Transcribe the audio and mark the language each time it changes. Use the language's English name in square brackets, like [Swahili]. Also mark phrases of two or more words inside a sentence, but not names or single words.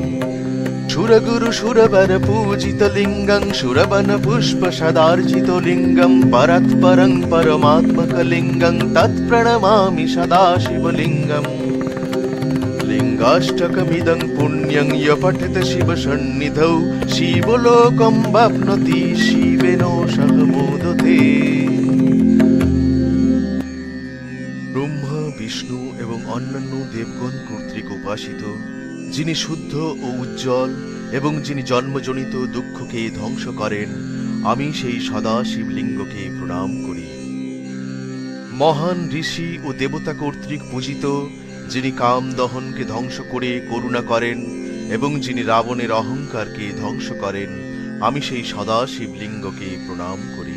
[Sanskrit] सुरगुरुसुरवरपूजितलिङ्गं सुरवनपुष्पसदार्चितलिङ्गं परत्परं परमात्मकलिङ्गं तत्प्रणमामि सदाशिवलिङ्गम् लिङ्गाष्टकमिदं पुण्यं य पठेत शिवसन्निधौ शिवलोकं वाप्नोति शिवेन सह मोदते। [Bangla] ब्रह्मा विष्णु এবং অন্যান্য দেবগণ কর্তৃক উপাসিত যিনি শুদ্ধ ও উজ্জ্বল এবং যিনি জন্মজনিত দুঃখকে ধ্বংস করেন, আমি সেই সদা শিবলিঙ্গকে প্রণাম করি। মহান ঋষি ও দেবতা কর্তৃক পূজিত যিনি কাম দহনকে ধ্বংস করে করুণা করেন এবং যিনি রাবণের অহংকারকে ধ্বংস করেন, আমি সেই সদা শিবলিঙ্গকে প্রণাম করি।